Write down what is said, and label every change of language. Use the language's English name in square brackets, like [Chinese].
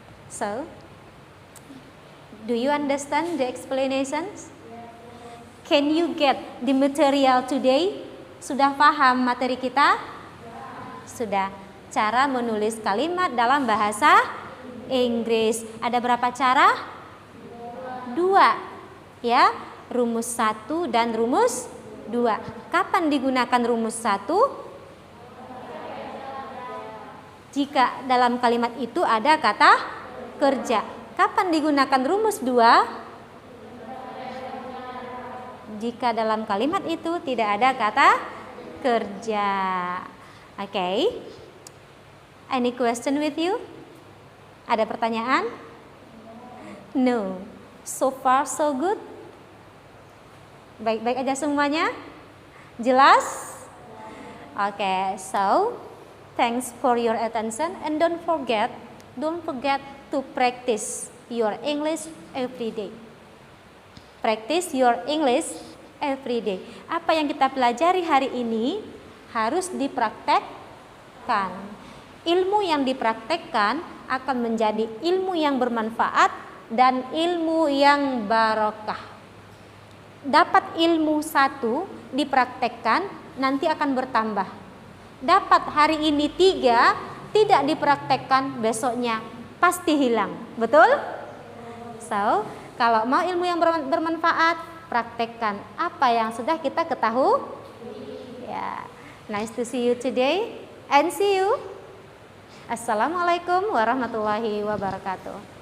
[English] So, do you understand the explanations? Can you get the material today? [Indonesian] Sudah paham materi kita? Sudah. Cara menulis kalimat dalam bahasa Inggris. Ada berapa cara? 2. Ya, rumus 1 dan rumus 2. Kapan digunakan rumus 1? Jika dalam kalimat itu ada kata kerja. Kapan digunakan rumus 2? Jika dalam kalimat itu tidak ada kata kerja. [English] Okay. Any question with you? [Indonesian] Ada pertanyaan? [English] No. So far so good? [Indonesian] Baik-baik aja semuanya? Jelas? [English] Okay, so thanks for your attention and don't forget to practice your English every day. Practice your English every day. [Indonesian] Apa yang kita pelajari hari ini harus dipraktekkan. Ilmu yang dipraktekkan akan menjadi ilmu yang bermanfaat dan ilmu yang barokah. Dapat ilmu satu dipraktekkan nanti akan bertambah. Dapat hari ini 3 tidak dipraktekkan besoknya pasti hilang. Betul? So, kalau mau ilmu yang bermanfaat, praktekkan apa yang sudah kita ketahui. [English] Ya, nice to see you today and see you. Assalamualaikum warahmatullahi wabarakatuh.